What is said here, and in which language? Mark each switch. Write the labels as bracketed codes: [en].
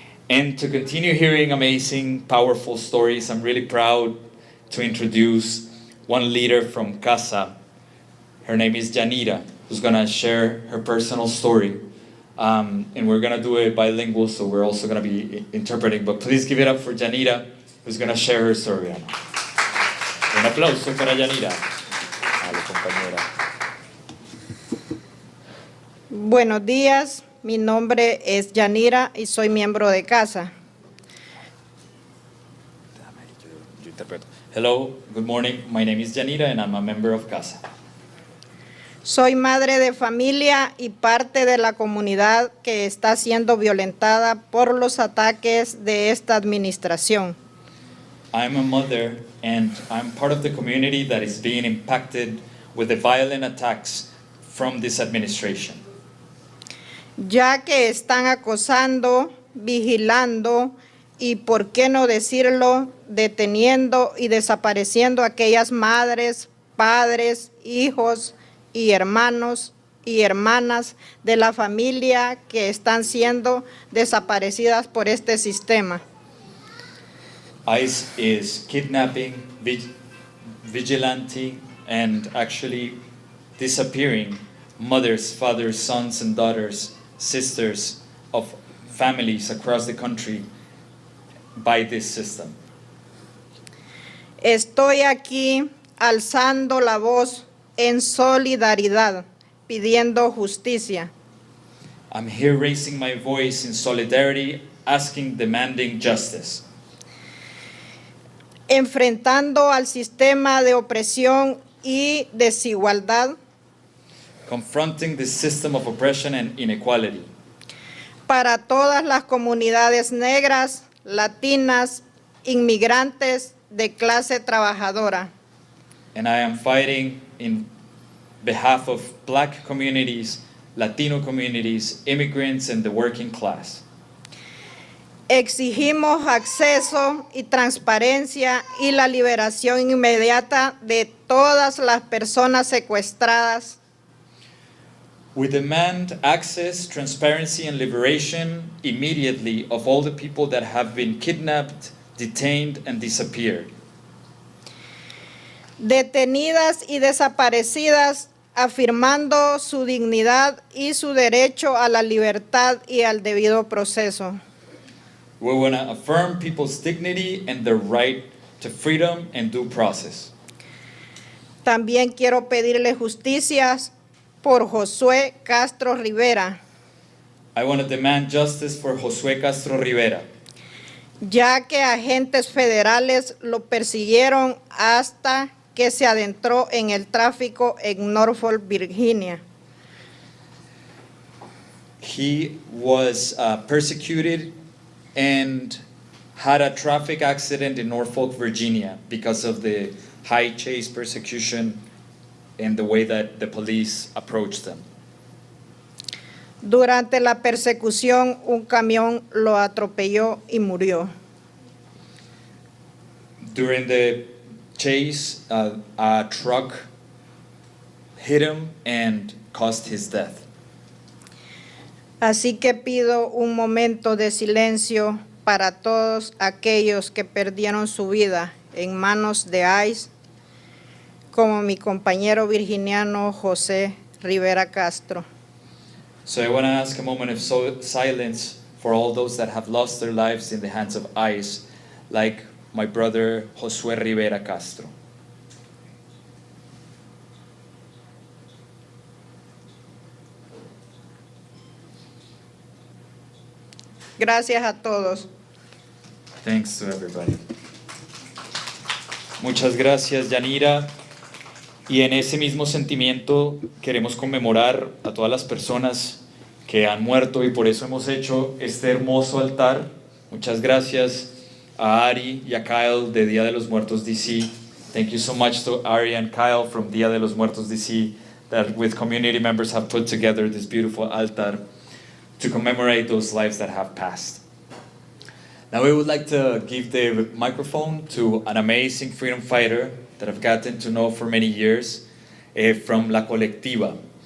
[en] And to continue hearing amazing, powerful stories, I'm really proud to introduce one leader from CASA. Her name is Janira, who's gonna share her personal story. And we're gonna do it bilingual, so we're also gonna be interpreting. But please give it up for Janira, who's gonna share her story. [es] Un aplauso para Janira, a la compañera. Buenos días, mi nombre es Janira y soy miembro de CASA. Yo interpreto. [en] Hello, good morning. My name is Janira and I'm a member of CASA. [es] Soy madre de familia y parte de la comunidad que está siendo violentada por los ataques de esta administración. [en] I'm a mother and I'm part of the community that is being impacted with the violent attacks from this administration. [es] Ya que están acosando, vigilando y, por qué no decirlo, deteniendo y desapareciendo a aquellas madres, padres, hijos y hermanos y hermanas de la familia que están siendo desaparecidas por este sistema. [en] ICE is kidnapping, vigilante, and actually disappearing mothers, fathers, sons, and daughters, sisters of families across the country by this system. [es] Estoy aquí alzando la voz en solidaridad, pidiendo justicia. [en] I'm here raising my voice in solidarity, asking, demanding justice. [es] Enfrentando al sistema de opresión y desigualdad [en] Confronting the system of oppression and inequality [es] para todas las comunidades negras, latinas, inmigrantes de clase trabajadora. [en] and I am fighting in behalf of Black communities, Latino communities, immigrants, and the working class. [es] Exigimos acceso y transparencia y la liberación inmediata de todas las personas secuestradas, [en] We demand access, transparency, and liberation immediately of all the people that have been kidnapped, detained, and disappeared. [es] detenidas y desaparecidas, afirmando su dignidad y su derecho a la libertad y al debido proceso. [en] We want to affirm people's dignity and their right to freedom and due process. [es] También quiero pedirle justicia por Josué Castro Rivera, [en] I want to demand justice for Josué Castro Rivera, [es] ya que agentes federales lo persiguieron hasta que se adentró en el tráfico en Norfolk, Virginia. [en] He was persecuted and had a traffic accident in Norfolk, Virginia because of the high chase persecution and the way that the police approached them. [es] Durante la persecución, un camión lo atropelló y murió. [en] During the chase, a truck hit him and caused his death. [es] Así que pido un momento de silencio para todos aquellos que perdieron su vida en manos de ICE, como mi compañero virginiano José Rivera Castro. [en] So I want to ask a moment of silence for all those that have lost their lives in the hands of ICE, like my brother Josué Rivera Castro. [es] Gracias a todos. [en] Thanks to everybody. [es] Muchas gracias, Yanira. Y en ese mismo sentimiento queremos conmemorar a todas las personas que han muerto y por eso hemos hecho este hermoso altar. Muchas gracias a Ari y a Kyle de Día de los Muertos DC. [en] Thank you so much to Ari and Kyle from Día de los Muertos DC that with community members have put together this beautiful altar to commemorate those lives that have passed. Now we would like to give the microphone to an amazing freedom fighter that I've gotten to know for many years from La Colectiva.